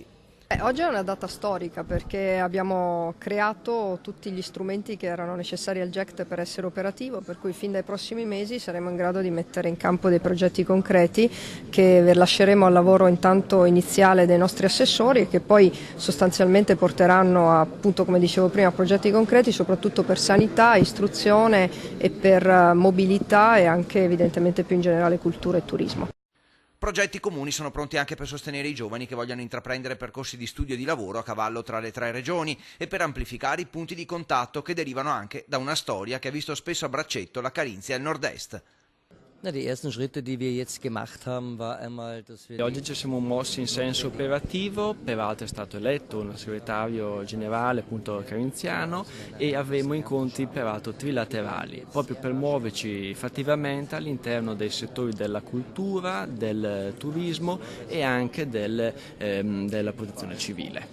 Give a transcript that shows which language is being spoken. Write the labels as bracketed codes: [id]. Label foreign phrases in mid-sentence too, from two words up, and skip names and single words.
[it] Oggi è una data storica perché abbiamo creato tutti gli strumenti che erano necessari al GECT per essere operativo, per cui fin dai prossimi mesi saremo in grado di mettere in campo dei progetti concreti che lasceremo al lavoro intanto iniziale dei nostri assessori e che poi sostanzialmente porteranno appunto, come dicevo prima, progetti concreti soprattutto per sanità, istruzione e per mobilità e anche evidentemente più in generale cultura e turismo. Progetti comuni sono pronti anche per sostenere i giovani che vogliono intraprendere percorsi di studio e di lavoro a cavallo tra le 3 regioni e per amplificare i punti di contatto che derivano anche da una storia che ha visto spesso a braccetto la Carinzia e il Nord-Est. [de] Die ersten Schritte, die wir jetzt gemacht haben, war einmal, dass wir... [it] Oggi ci siamo mossi in senso operativo, peraltro è stato eletto un segretario generale appunto carinziano e avremo incontri peraltro trilaterali, proprio per muoverci fattivamente all'interno dei settori della cultura, del turismo e anche della protezione civile.